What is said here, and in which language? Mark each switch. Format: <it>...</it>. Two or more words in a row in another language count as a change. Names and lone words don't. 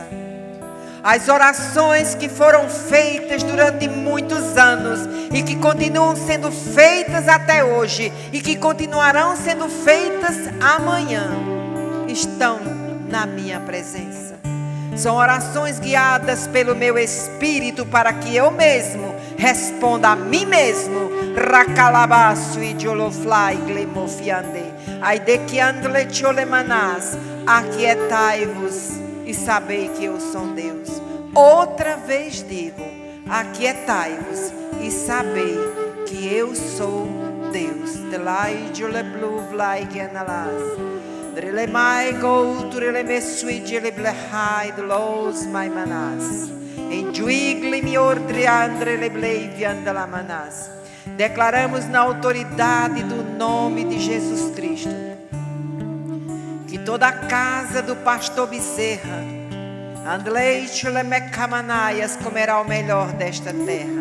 <pt>As orações que foram feitas durante muitos anos e que continuam sendo feitas até hoje e que continuarão sendo feitas amanhã, estão na minha presença. São orações guiadas pelo meu Espírito para que eu mesmo responda a mim mesmo. Racalabaço e dioloflai glemofiande. Aidequiandle tiolemanás. Aquietai-vos e sabei que eu sou Deus. Outra vez digo: aquietai-vos e sabei que eu sou Deus. Delai dioleblu vlai genalas. Declaramos na autoridade do nome de Jesus Cristo que toda a casa do pastor Bezerra comerá o melhor desta terra.</pt>